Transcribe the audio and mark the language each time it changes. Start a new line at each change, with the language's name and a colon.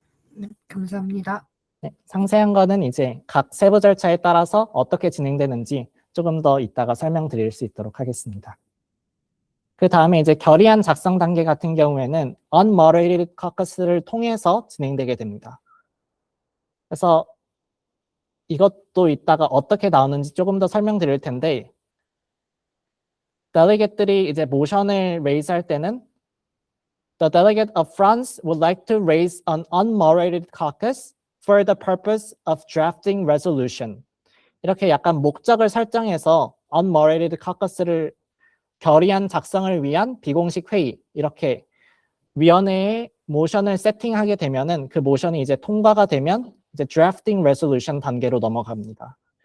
Korean: 네, 감사합니다. 네, 상세한 거는 이제 각 세부 절차에 따라서 어떻게 진행되는지 조금 더 이따가 설명드릴 수 있도록 하겠습니다. 그 다음에 이제 결의안 작성 단계 같은 경우에는 unmoderated caucus를 통해서 진행되게 됩니다. 그래서 이것도 이따가 어떻게 나오는지 조금 더 설명드릴 텐데 델리게이트들이 이제 모션을 레이즈 할 때는
English: The delegate of France would like to raise an unmoderated caucus for the purpose of drafting resolution.
Korean: 이렇게 약간 목적을 설정해서 unmoderated caucus를 결의안 작성을 위한 비공식 회의 이렇게 위원회에 모션을 세팅하게 되면은 그 모션이 이제 통과가 되면 이제 drafting resolution 단계로 넘어갑니다.